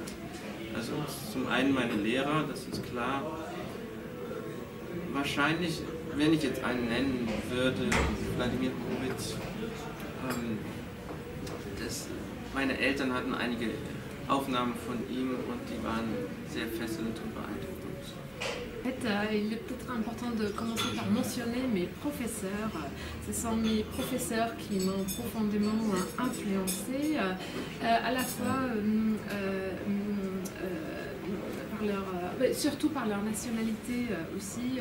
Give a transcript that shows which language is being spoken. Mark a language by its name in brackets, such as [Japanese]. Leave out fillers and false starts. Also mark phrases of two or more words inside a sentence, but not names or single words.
[German] Also zum einen meine Lehrer, das ist klar. Wahrscheinlich, wenn ich jetzt einen nennen würde, Wladimir Horowitz. Meine Eltern hatten einige Aufnahmen von ihm und die waren sehr fesselnd und beeindruckend. [French] En fait, il est peut-être important de commencer par mentionner mes professeurs. Ce sont mes professeurs qui m'ont profondément influencé, à la fois surtout par leur nationalité aussi.